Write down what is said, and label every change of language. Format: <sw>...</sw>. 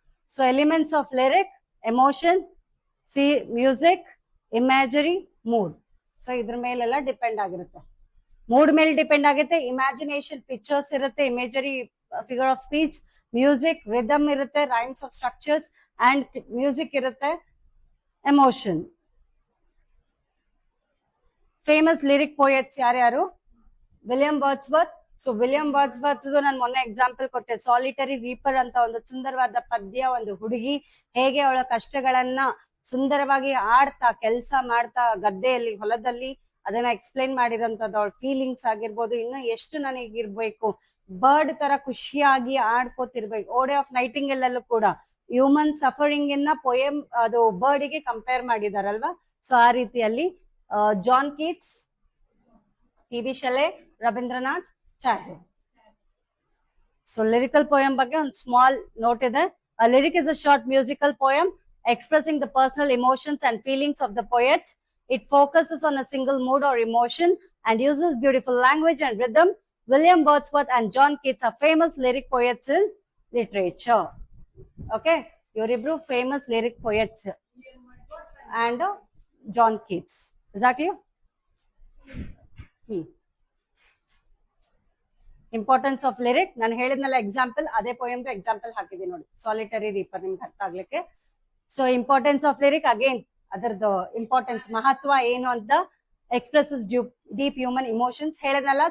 <en>So elements of lyric: emotion, music, imagery, mood.</en> <kn>So idr melella depend agirutte. Mood ಮೇಲೆ depend ಆಗುತ್ತೆ. Imagination, pictures ಇರುತ್ತೆ, imagery, figure of speech, music, rhythm ಇರುತ್ತೆ, rhymes of structures and music ಇರುತ್ತೆ, emotion. Famous lyric poets ಯಾರ್ಯಾರು? William Wordsworth. So William Wordsworth ನಾನು ಮೊನ್ನೆ example ಕೊಟ್ಟೆ. Solitary reaper ಅಂತ ಒಂದು ಸುಂದರವಾದ ಪದ್ಯ. ಒಂದು ಹುಡುಗಿ ಹೇಗೆ ಅವಳ ಕಷ್ಟಗಳನ್ನ ಸುಂದರವಾಗಿ ಆಡ್ತಾ, ಕೆಲಸ ಮಾಡ್ತಾ, ಗದ್ದೆಯಲ್ಲಿ, ಹೊಲದಲ್ಲಿ ಅದನ್ನ ಎಕ್ಸ್ಪ್ಲೈನ್ ಮಾಡಿರೋಂಥದ್ದು. ಅವಳ ಫೀಲಿಂಗ್ಸ್ ಆಗಿರ್ಬೋದು, ಇನ್ನು ಎಷ್ಟು ನನಗಿರ್ಬೇಕು, ಬರ್ಡ್ ತರ ಖುಷಿಯಾಗಿ ಆಡ್ಕೋತಿರ್ಬೇಕು. ಓಡೆ ಆಫ್ ನೈಟಿಂಗೇಲ್ ಅಲ್ಲೂ ಕೂಡ ಹ್ಯೂಮನ್ ಸಫರಿಂಗ್ ಇನ್ನ ಪೊಯಮ್ ಅದು ಬರ್ಡ್ ಗೆ ಕಂಪೇರ್ ಮಾಡಿದಾರಲ್ವಾ. ಸೊ ಆ ರೀತಿಯಲ್ಲಿ John Keats, TB. ಶೆಲೆ, Ravindranath Tagore. So lyrical poem ಬಗ್ಗೆ ಒಂದು ಸ್ಮಾಲ್ ನೋಟ್ ಇದೆ.</kn> <en>A lyric is a short musical poem expressing the personal emotions and feelings of the poet. It focuses on a single mood or emotion and uses beautiful language and rhythm. William Wordsworth and John Keats are famous lyric poets in literature. Okay, ಇವರಿಬ್ರು famous lyric poets and John Keats. Is that clear?</en> <kn>Importance of lyric ನಾನು ಹೇಳಿದ್ನಲ್ಲ example, ಅದೇ poem example ಹಾಕಿದ್ದೀನಿ ನೋಡಿ, solitary reaper, ನಿಮ್ಗೆ ಅರ್ಥ ಆಗ್ಲಿಕ್ಕೆ. So importance of lyric again ಅದರದ್ದು ಇಂಪಾರ್ಟೆನ್ಸ್, ಮಹತ್ವ ಏನು ಅಂತ,</kn> <en>expresses deep human emotions</en> <kn>ಹೇಳಿದ್ನಲ್ಲ.</kn>